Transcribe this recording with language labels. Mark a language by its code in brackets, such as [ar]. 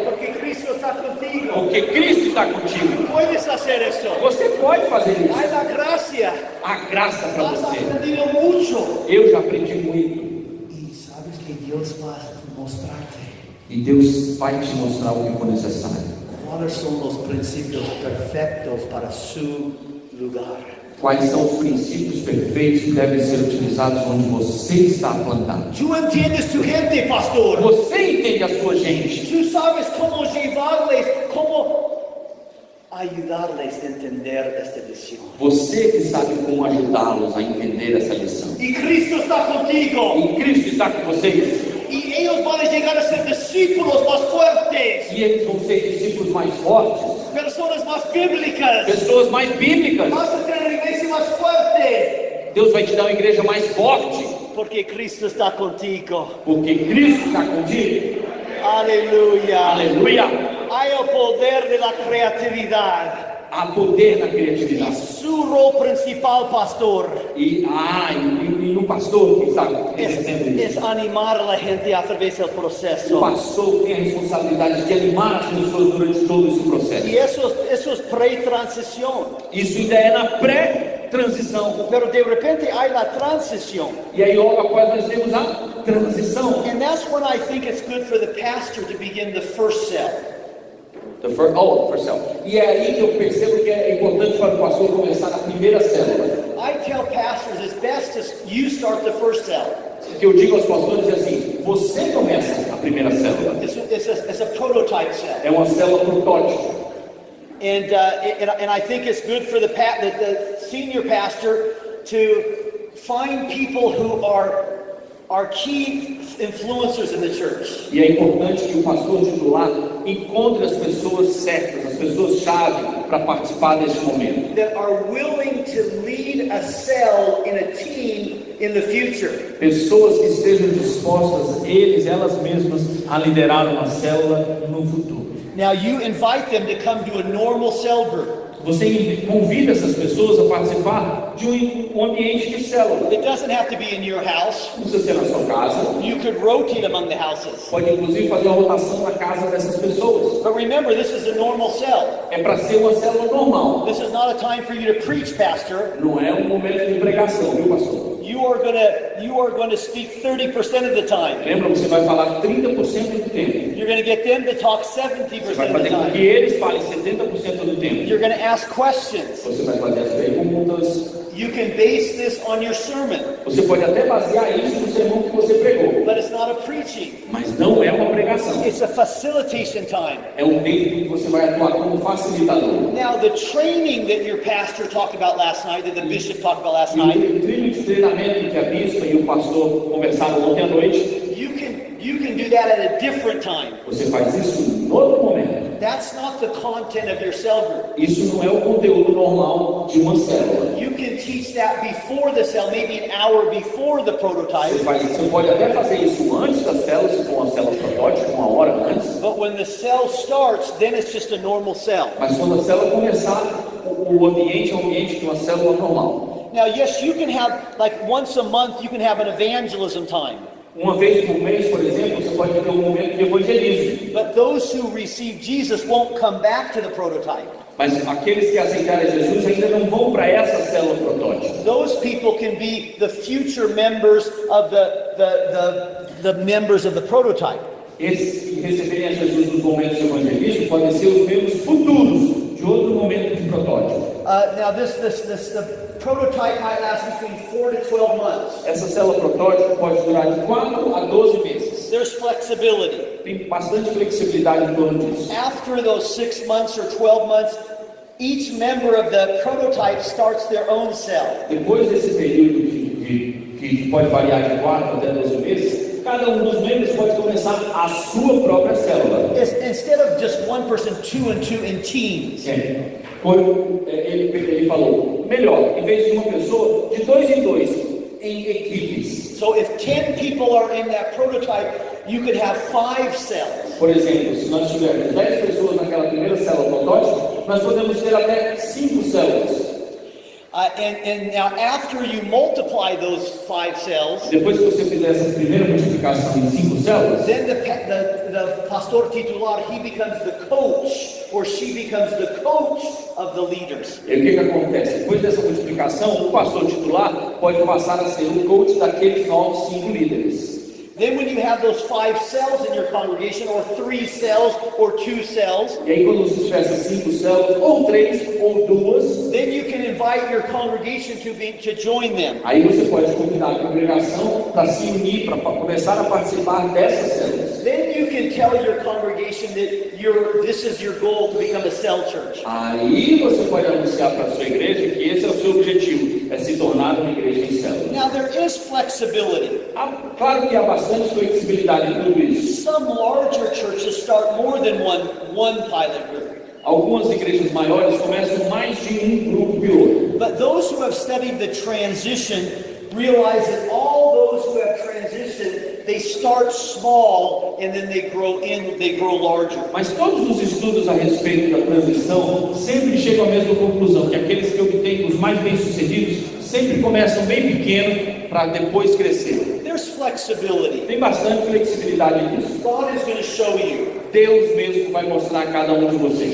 [es] Porque Cristo está contigo. [pt] Porque Cristo está contigo. [es] Puedes hacer eso. [pt] Você pode fazer isso. [es] Hay la gracia. [pt] A graça para [es] Has [pt] você. [es] aprendido mucho. [pt] Eu já aprendi muito. [es] Y sabes que Dios va a mostrarte [pt] E Deus vai te mostrar o que for necessário. [es] cuáles son los principios perfectos para su lugar. [pt] Quais são os princípios perfeitos que devem ser utilizados onde você está plantado. [es] Tú entiendes tu gente, pastor. [pt] Você entende a sua gente. [es] Tú sabes cómo llevarles, cómo ayudarles a entender esta visión. [pt] Você que sabe como ajudá-los a entender essa lição. [es] Y Cristo está contigo. [pt] E Cristo está com vocês. [es] Y ellos van a llegar a ser discípulos más fuertes, [pt] E eles vão ser discípulos mais fortes. [es] personas más bíblicas. [pt] Pessoas mais bíblicas. [es] Vas a tener una iglesia más fuerte. [pt] Deus vai te dar uma igreja mais forte. [es] Porque Cristo está contigo. [pt] Porque Cristo está contigo. [es] Aleluya. [pt] Aleluia. [es] Hay el poder de la creatividad. [pt] Há poder na criatividade. [es] Su rol principal, pastor, [pt] E no pastor que está exercendo [es] es [pt] isso. [es] animar a la gente a través del [pt] O [es] proceso. [pt] pastor tem a responsabilidade de animar as pessoas durante todo esse processo. [es] Y eso es pre-transición. [pt] Isso ainda é na pré-transição. [es] Pero de repente hay la transición. [pt] E aí logo após nós temos a transição. [en] And that's when I think it's good for the pastor to begin the first cell. First cell. [pt] E é aí que eu percebo que é importante para o pastor começar na primeira célula. [en] I tell pastors it's best if you start the first cell. [pt] O que eu digo aos pastores é assim: você começa a primeira célula. [en] It's a prototype cell. [pt] É uma célula protótipo. [en] And I think it's good for the senior pastor to find people who are key influencers in the church. [pt] E é importante que o pastor titular encontre as pessoas certas, as pessoas-chave para participar deste momento. [en] That are willing to lead a cell in a team in the future. [pt] Pessoas que estejam dispostas, elas mesmas, a liderar uma célula no futuro. [en] Now you invite them to come to a normal cell group. [pt] Você convida essas pessoas a participar de um ambiente de célula. [en] It doesn't have to be in your house. [pt] Não precisa ser na sua casa. [en] You could rotate among the houses. [pt] Pode inclusive fazer uma rotação na casa dessas pessoas. [en] But remember, this is a normal cell. [pt] É para ser uma célula normal. [en] This is not a time for you to preach, pastor. [pt] Não é um momento de pregação, viu, pastor? [en] You are going to speak 30% of the time. [pt] Lembra, você vai falar 30% do tempo. [en] You're going to get them to talk 70% [pt] Você vai [en] of the [pt] fazer com que [en] time. [pt] eles falem 70% do tempo. [en] You're going to ask questions. [pt] Você vai fazer as perguntas. [en] You can base this on your sermon, [pt] Você pode até basear isso no sermão que você pregou. [en] but it's not a preaching. [pt] Mas não é uma pregação. [en] It's a facilitation time. [pt] É um tempo que você vai atuar como facilitador. [en] Now, the training that your pastor talked about last night, that the bishop talked about last [pt] E [en] night, [pt] o treino de treinamento que a bispa e o pastor conversaram ontem à noite, [en] you can do that at a different time. [pt] você faz isso em outro momento. [en] That's not the content of your cell group. [pt] Isso não é o conteúdo normal de uma célula. [en] You can teach that before the cell, maybe an hour before the prototype. [pt] Você pode até fazer isso antes da célula, se for uma célula protótipo, uma hora antes. [en] But when the cell starts, then it's just a normal cell. [pt] Mas quando a célula começar, o ambiente é um ambiente de uma célula normal. [en] Now, yes, you can have, like once a month, you can have an evangelism time. [pt] Uma vez por mês, por exemplo, você pode ter um momento de evangelismo. [en] But those who receive Jesus won't come back to the prototype. [pt] Mas aqueles que aceitarem Jesus ainda não vão para essa célula protótipo. [en] Those people can be the future members of the members of the prototype. [pt] Esses que receberem a Jesus nos momentos de evangelismo podem ser os membros futuros de outro momento de protótipo. [en] Now, the prototype might last between 4 to 12 months. [pt] Essa célula protótipo pode durar de 4 a 12 meses. [en] There's flexibility. [pt] Tem bastante flexibilidade em torno disso. [en] After those 6 months or 12 months, each member of the prototype starts their own cell. [pt] Depois desse período que pode variar de 4 até 12 meses, cada um dos membros pode começar a sua própria célula. [en] Instead of just one person, 2 and 2 in teams. [pt] Ele falou, melhor, em vez de uma pessoa, de 2 em 2, em equipes. [en] So if 10 people are in that prototype, you could have 5 cells. [pt] Por exemplo, se nós tivermos 10 pessoas naquela primeira célula protótipo, nós podemos ter até 5 células. [en] And now after you multiply those 5 cells, [pt] Depois que você fizer essa primeira multiplicação em 5 células, [en] then the pastor titular, he becomes the coach, or she becomes the coach of the leaders. [pt] e o que acontece? Depois dessa multiplicação, o pastor titular pode passar a ser o coach daqueles novos 5 líderes. [en] Then when you have those 5 cells in your congregation, or 3 cells, or 2 cells, [pt] E aí quando você tiver essas 5 células, ou 3, ou 2, [en] then you can invite your congregation to join them. [pt] aí você pode convidar a congregação para se unir, para começar a participar dessas células. [en] Then you can tell your congregation that this is your goal to become a cell church. [pt] Aí você pode anunciar para a sua igreja que esse é o seu objetivo, é se tornar uma igreja em células. [en] Now there is flexibility. [pt] Claro que há bastante flexibilidade em tudo isso. [en] Some larger churches start more than one pilot group. [pt] Algumas igrejas maiores começam mais de um grupo piloto. [en] But those who have studied the transition realize that all those who have transitioned, they start small and then they grow larger. [pt] Mas todos os estudos a respeito da transição sempre chegam à mesma conclusão, que aqueles que obtêm os mais bem-sucedidos sempre começam bem pequeno para depois crescer. [en] There's flexibility. [pt] Tem bastante flexibilidade nisso. [en] God is going to show you. [pt] Deus mesmo vai mostrar a cada um de vocês.